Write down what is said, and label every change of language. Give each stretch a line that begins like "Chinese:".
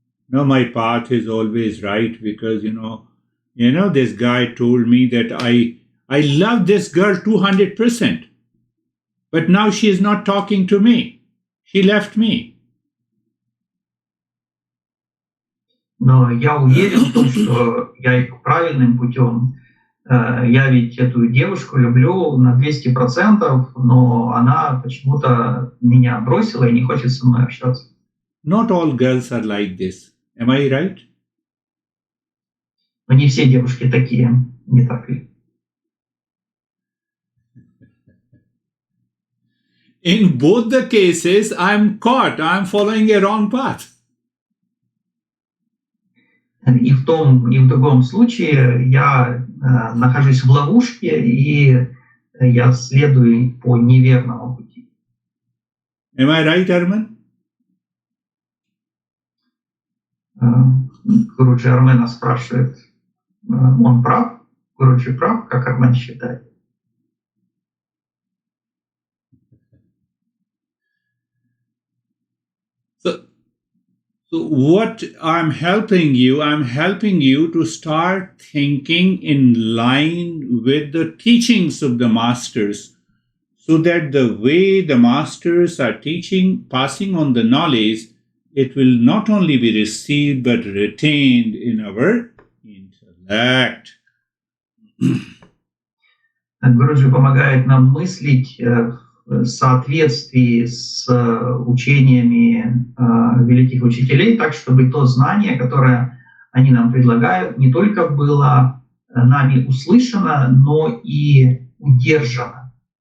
English: No, my path is always right because, this guy told me that I love this girl 200%. But now she is not talking to me. She left me.
Russian: Но я уверен в том, что я иду правильным путем. Я ведь эту девушку люблю на 200%, но она почему-то меня бросила и не хочет со мной общаться.
English: Not all girls are like this. Am I right?
Russian: Но не все девушки такие, не так ли?
English: In both the cases, I'm caught. I'm following a wrong path.
Russian: И в том, и в другом случае я нахожусь в ловушке, и я следую по неверному пути.
English: Am I right, Arman?
Russian: Гуруджи Армена спрашивает, он прав? Гуруджи прав, как Армен считает?
English: So what I'm helping you to start thinking in line with the teachings of the masters, so that the way the masters are teaching, passing on the knowledge, it will not only be received but retained in our intellect.
Russian: Гуруджи помогает нам мыслить в соответствии с учениями великих учителей, так чтобы то знание, которое они нам предлагают, не только было нами услышано, но и удержано.